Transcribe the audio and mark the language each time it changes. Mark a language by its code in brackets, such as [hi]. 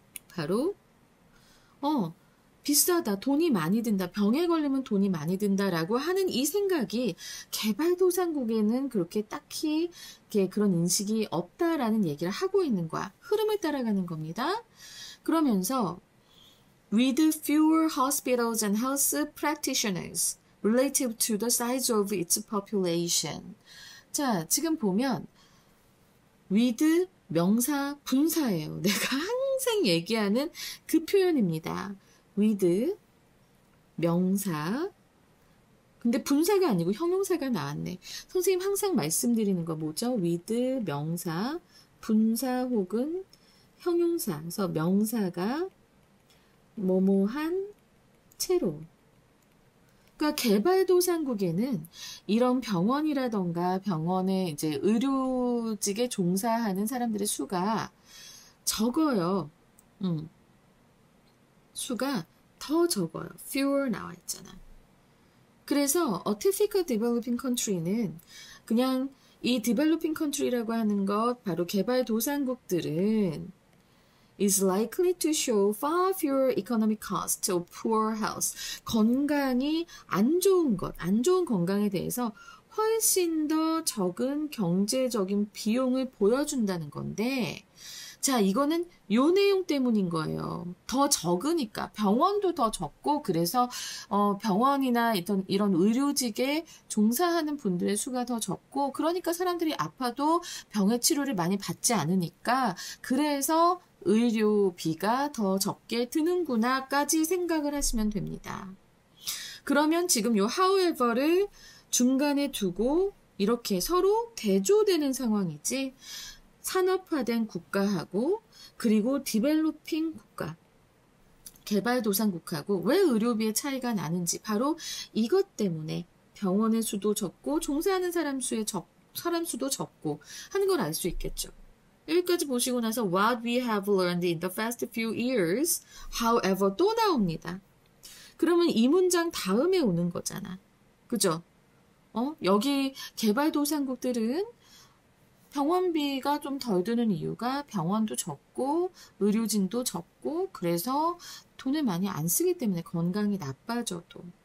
[ko] 바로 비싸다, 돈이 많이 든다, 병에 걸리면 돈이 많이 든다라고 하는 이 생각이 개발도상국에는 그렇게 딱히 그런 인식이 없다라는 얘기를 하고 있는 거야. 흐름을 따라가는 겁니다. 그러면서 [en] with fewer hospitals and health practitioners relative to the size of its population. [ko] 자, 지금 보면 with 명사 분사예요. 내가 항상 얘기하는 그 표현입니다. with 명사. 근데 분사가 아니고 형용사가 나왔네. 선생님 항상 말씀드리는 거 뭐죠? with 명사, 분사 혹은 형용사. 그래서 명사가 뭐뭐한 채로. 그러니까 개발도상국에는 이런 병원이라던가 병원에 이제 의료직에 종사하는 사람들의 수가 적어요. 수가 더 적어요. fewer 나와 있잖아. 그래서 [en] a typical developing country는 [ko] 그냥 이 [en] developing country [ko] 라고 하는 것, 바로 개발도상국들은 [en] is likely to show far fewer economic costs of poor health. [ko] 건강이 안 좋은 건강에 대해서 훨씬 더 적은 경제적인 비용을 보여준다는 건데, 자, 이거는 요 내용 때문인 거예요. 더 적으니까. 병원도 더 적고, 그래서, 병원이나 이런 의료직에 종사하는 분들의 수가 더 적고, 그러니까 사람들이 아파도 병의 치료를 많이 받지 않으니까, 그래서 의료비가 더 적게 드는구나까지 생각을 하시면 됩니다. 그러면 지금 요 however를 중간에 두고, 이렇게 서로 대조되는 상황이지, 산업화된 국가하고 그리고 디벨로핑 국가, 개발도상국하고 왜 의료비의 차이가 나는지 바로 이것 때문에 병원의 수도 적고 종사하는 사람 수도 적고 하는 걸 알 수 있겠죠. 여기까지 보시고 나서 [en] what we have learned in the past few years, however [ko] 또 나옵니다. 그러면 이 문장 다음에 오는 거잖아. 그죠? 여기 개발도상국들은 병원비가 좀 덜 드는 이유가 병원도 적고 의료진도 적고 그래서 돈을 많이 안 쓰기 때문에 건강이 나빠져도.